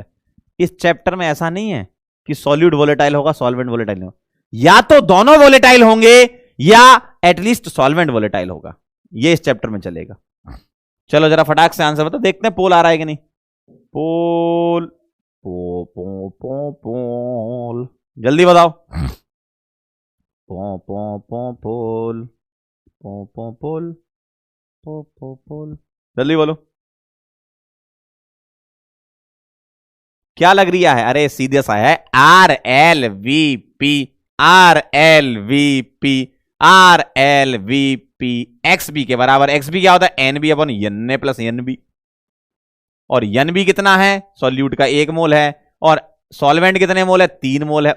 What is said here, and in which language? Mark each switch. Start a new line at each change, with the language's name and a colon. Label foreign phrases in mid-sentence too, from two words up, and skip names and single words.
Hindi: इस चैप्टर में ऐसा नहीं है कि
English: solute volatile
Hindi: होगा
English: solvent volatile
Hindi: होगा, या तो दोनों वोलेटाइल होंगे या
English: at least solvent volatile
Hindi: होगा, ये इस चैप्टर में चलेगा। चलो जरा फटाक से आंसर बताओ, देखते हैं पोल आ रहा है कि नहीं। पोल, पो पो पो पोल, जल्दी बताओ। पो पो पो पोल, पो पो पोल, पो पो पोल, जल्दी बोलो क्या लग रही है। अरे सीधे सा है,
English: R L V P, R L V P, R L V P x B
Hindi: के बराबर।
English: x B
Hindi: क्या होता है,
English: n B
Hindi: अपन
English: n A plus n B,
Hindi: और
English: n B
Hindi: कितना है, सॉल्यूट का 1 मोल है, और सॉल्वेंट कितने मोल है, 3 मोल है।